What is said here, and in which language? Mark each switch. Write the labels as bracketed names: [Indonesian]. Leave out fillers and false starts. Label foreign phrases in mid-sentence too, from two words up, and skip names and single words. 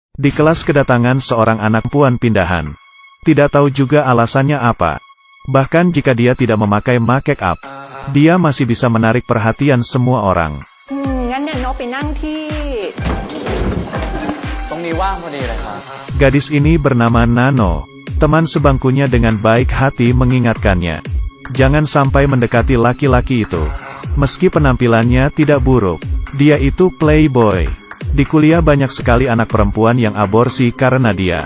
[Indonesian] Di kelas kedatangan seorang anak perempuan pindahan. Tidak tahu juga alasannya apa. Bahkan jika dia tidak memakai [English] make up, [Indonesian] dia masih bisa menarik perhatian semua orang. [Thai] งั้นเนี่ยโนตไปนั่งที่ ตรงนี้ว่างพอดีเลยครับ [Indonesian] Gadis ini bernama Nano. Teman sebangkunya dengan baik hati mengingatkannya. Jangan sampai mendekati laki-laki itu. Meski penampilannya tidak buruk, dia itu playboy. Di kuliah banyak sekali anak perempuan yang aborsi karena dia.